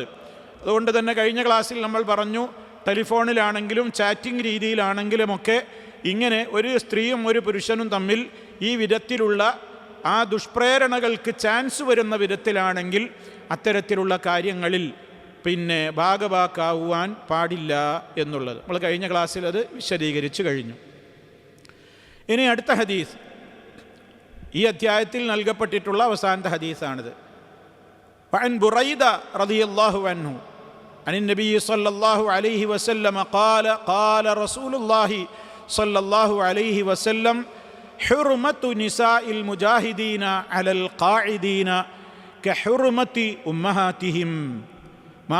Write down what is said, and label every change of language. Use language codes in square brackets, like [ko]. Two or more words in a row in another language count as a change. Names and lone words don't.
[ml] അതുകൊണ്ട് തന്നെ കഴിഞ്ഞ ക്ലാസ്സിൽ നമ്മൾ പറഞ്ഞു, ടെലിഫോണിലാണെങ്കിലും ചാറ്റിംഗ് രീതിയിലാണെങ്കിലുമൊക്കെ ഇങ്ങനെ ഒരു സ്ത്രീയും ഒരു പുരുഷനും തമ്മിൽ ഈ വിധത്തിലുള്ള ആ ദുഷ്പ്രേരണകൾക്ക് ചാൻസ് വരുന്ന വിധത്തിലാണെങ്കിൽ അത്തരത്തിലുള്ള കാര്യങ്ങളിൽ പിന്നെ ഭാഗവാക്കാവുവാൻ പാടില്ല എന്നുള്ളത് നമ്മൾ കഴിഞ്ഞ ക്ലാസ്സിൽ അത് വിശദീകരിച്ചു കഴിഞ്ഞു. ഇനി അടുത്ത ഹദീസ് ഈ അധ്യായത്തിൽ നൽകപ്പെട്ടിട്ടുള്ള അവസാനത്തെ ഹദീസാണിത്. [ar] وعن بريدة رضي الله عنه عن النبي صلى الله عليه وسلم قال قال رسول الله صلى الله عليه وسلم حرمة نساء المجاهدين على القاعدين كحرمة أمهاتهم ما